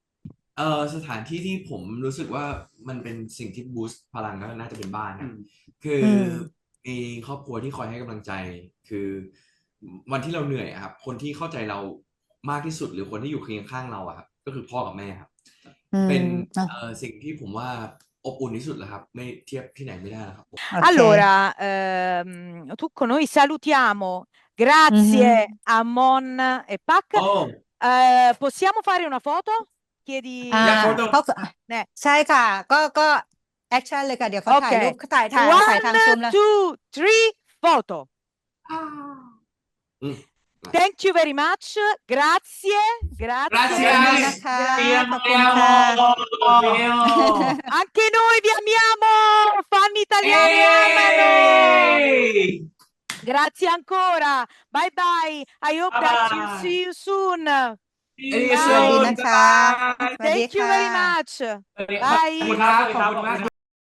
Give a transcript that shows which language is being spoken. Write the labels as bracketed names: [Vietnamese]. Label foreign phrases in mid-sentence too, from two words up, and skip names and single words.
[Thai] สถานที่ที่ผมรู้สึกว่ามันเป็นสิ่งที่บูสต์พลังก็น่าจะเป็นบ้านครับคือมีครอบครัวที่คอยให้กำลังใจคือวันที่เราเหนื่อยครับคนที่เข้าใจเรามากที่สุดหรือคนที่อยู่เคียงข้างเราครับก็คือพ่อกับแม่ครับเป็นสิ่งที่ผมว่าอบอุ่นที่สุดแล้วครับไม่เทียบที่ไหนไม่ได้ครับ [Italian] Allora, Tucco, noi salutiamo, grazie a Mon e Pac. Possiamo fare una foto? Chiedi [Thai] ใช่ค่ะก็แอคชั่นเลยค่ะเดี๋ยวเขาถ่ายรูปถ่ายทางซูมแล้ว [Italian] 1, 2, 3 foto. [English] Thank you very much. [Italian] Grazie. Anche noi vi amiamo. Fan italiani amano. Grazie ancora. [English] Bye bye. I hope that you see you soon. Bye. Thank you very much. Bye.